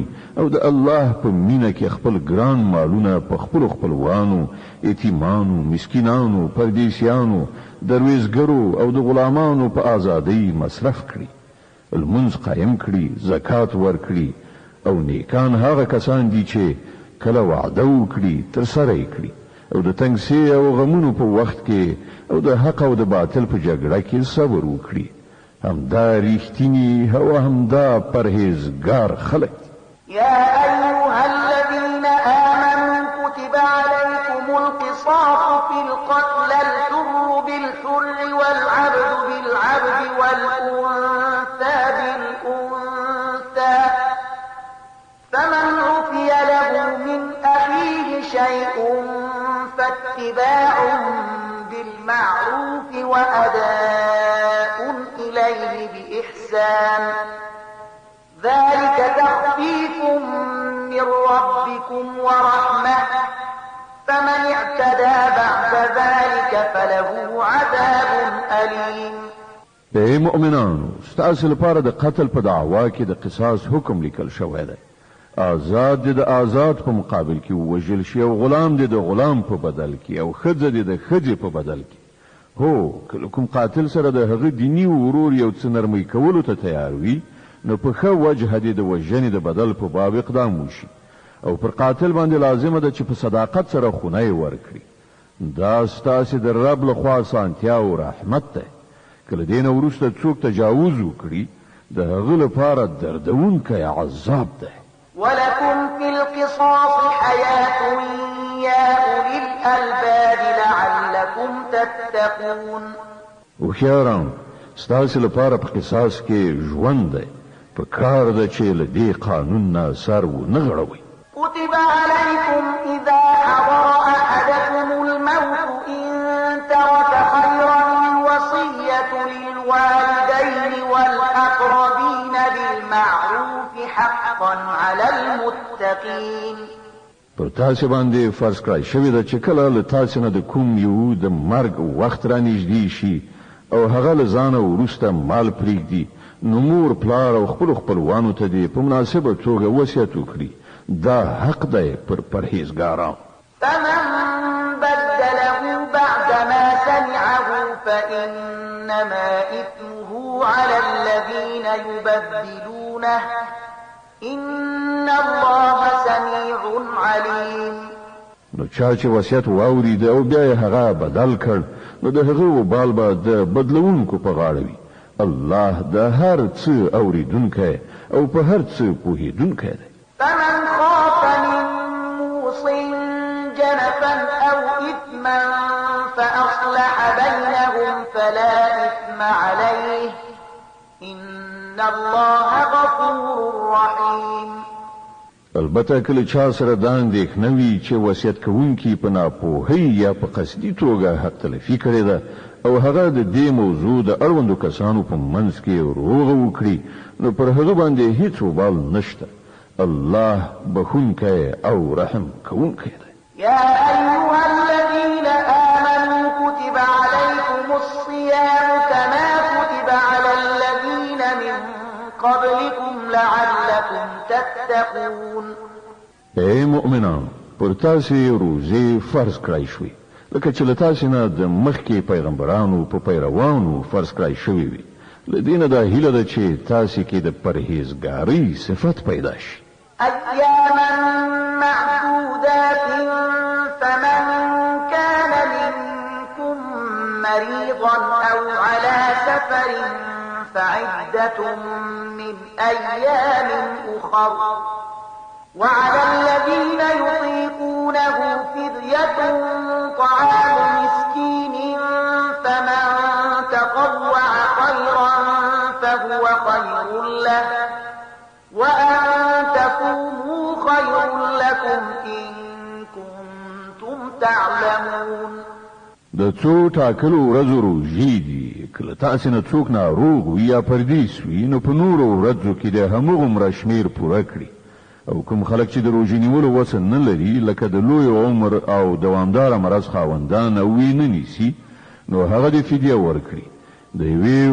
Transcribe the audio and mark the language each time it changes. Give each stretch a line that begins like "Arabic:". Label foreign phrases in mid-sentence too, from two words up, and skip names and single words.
Pashto: او د الله په مینه کې خپل ګران مالونه په خپل خپلوانو، یتیمانو، مسکینانو، پردیسیانو، درویزګرو او د غلامانو په ازادۍ مصرف کړي، المنځ قائم کړي، زکات ورکړي، او نیکان هغه کسان دي چې کله وعده وکړي ترسره یې کړي، او د تنګسي او غمونو په وخت کې او د حق او د باطل په جګړه کې صبر وکړي. همدا ریښتینی او همدا پرهیزګار خلک.
Arabic: يا أيها الذين آمنوا كتب عليكم القصاص في القتل، الحر بالحر والعبد بالعبد والأنثى بالأنثى، فمن عفي له من أخيه شيء فاتباع بالمعروف وأداء إليه بإحسان، ذلك تخفيف من ربكم ورحمة، فمن اعتدى بعد ذلك فله عذاب أليم.
Pashto: اے مؤمنانو، ستاسو لپاره د قتل په دعوا کې د قصاص حکم لیکل شوی دی. آزاد د آزاد په مقابل کې وژل شي او غلام د غلام په بدل کې او خځه د خځې په بدل کې. هو کله کوم قاتل سره د هغه دینی ورور یو څه نرمي کولو ته تیار وي، نو په ښه وجه د وژنې د بدل په باب اقدام وشي، او پر قاتل باندې لازمه ده چې په صداقت سره خونه ورکړي. دا ستاسو د رب له خوا سانتیا او رحمت ده. کله دین وروسته څوک تجاوز وکړي، د هغه لپاره دردونکی عذاب ده.
Arabic: ولكم في القصاص حياة يا أولي الألباب لعلكم تتقون.
Pashto: وخياران ستاسو لپاره په قصاص کې ژوند دی، په کار ده چې له دې قانون نه سر ونه غړوي.
Arabic: كتب عليكم إذا حضر أحدكم الموت إن ترك خيرا الوصية للوالدين والأقربين بالمعروف حقا على المتقين.
Pashto: پر تاسو باندې فرض کړی شوی ده چې کله له تاسو نه د کوم یو د مرګ وخت را نږدې شي او هغه له ځانه وروسته مال پرېږدي، نو مور پلار او خپلوانو ته دې په مناسبه توګه وصیت وکړي. دا حق دی پر پرهیزګارانو.
Arabic: فمن بدله بعدما سمعه فإنما إثمه على الذين يبدلونه إن الله سميع عليم.
Pashto: نو چا چې وصیت واورید او بیا یې هغه بدل کړ، نو د هغه وبال به د بدلونکو په غاړه وي. الله د هر څه اوریدونکی او په هر څه پوهیدونکی دی.
Arabic: فمن خاف من موص جنفا أو إثما فأصلح بينهم فلا إثم عليه إن الله غفور رحيم.
Pashto: البته کله چا سره دا اندېښنه وي چې وصیت کوونکی په ناپوهۍ یا په قصدي توګه حق تلفي کړې ده او هغه د دې موضوع د اړوندو کسانو په منځ کې روغه وکړي، نو پر هغه باندې هیڅ وبال نشته. الله بخونکی او رحم کوونکی دی.
Arabic: يا أيها الذين آمنوا كتب عليكم الصيام كما كتب على الذين من قبلكم لعلكم تتقون.
Pashto: اے مؤمنان، پر تاسو روزه فرض کړای شوې، لکه چې له تاسو نه د مخکې پیغمبرانو په پیروانو فرض کړای شوې وي. له دې نه دا هیله ده چې تاسو کې د پرهیزګارۍ صفت پیدا شي.
Arabic: أياما معدودات فمن كان منكم مريضا أو على سفر فعدة من أيام أخر، وعلى الذين يطيقونه فدية طعام مسكين فمن تطوع خيرا فهو خير له، وأن تكونوا خير لكم إن كنتم تعلمون.
Pashto: د څو ټاکلو ورځو روژې دي کله تاسې نه څوک ناروغ وي یا پردیس وي نو په نورو ورځو کې د همغومره شمېر پوره کړي او کوم خلک چې د روژې نیولو وس نه لري لکه د لوی عمر او دوامداره مرض خاوندان او یې نه نیسي نو هغه د فدیه ورکړي د یوې